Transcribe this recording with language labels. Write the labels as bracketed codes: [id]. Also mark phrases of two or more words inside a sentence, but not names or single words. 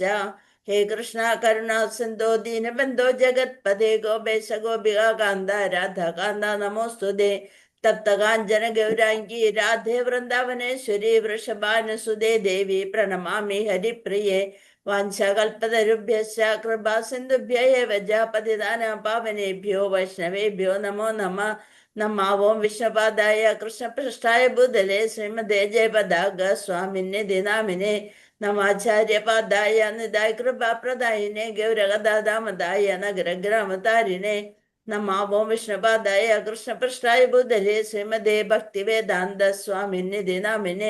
[sa] ഹേ കൃഷ്ണ കരുണ സിന്ധോ ദീനബന്ധോ ജഗത്പദേ ഗോപേശ ഗോപിക കാന്ത രാധാകാന്ത നമോസ്തുതേ. തപ്തകാഞ്ചന ഗൗരാംഗി രാധേ വൃന്ദാവനേശ്വരി വൃഷഭാനുസുതേ ദേവി പ്രണമാമി ഹരിപ്രിയേ. വാഞ്ചകൽപതരുഭ്യശ്ച കൃപാ സിന്ധുഭ്യ ഏവ ച പതിതാനാം പാവനേഭ്യോ വൈഷ്ണവേഭ്യോ നമോ നമഃ. നമാവോം വിഷ്ണുപാദായ കൃഷ്ണപൃഷ്ഠായ ഭൂതലേ ശ്രീമതേ ജയപതാക സ്വാമിന്യതി നാമിനെ. നമാചാര്യപാദായ നിതായ കൃപാപ്രദായിനെ ഗൗരഗദാമതായ നഗരഗ്രാമതാരിണേ. നമാവോം വിഷ്ണുപാദായ കൃഷ്ണപൃഷ്ഠായ ഭൂതലേ ശ്രീമതേ ഭക്തിവേദാന്ത സ്വാമിന്യതി നാമിനെ.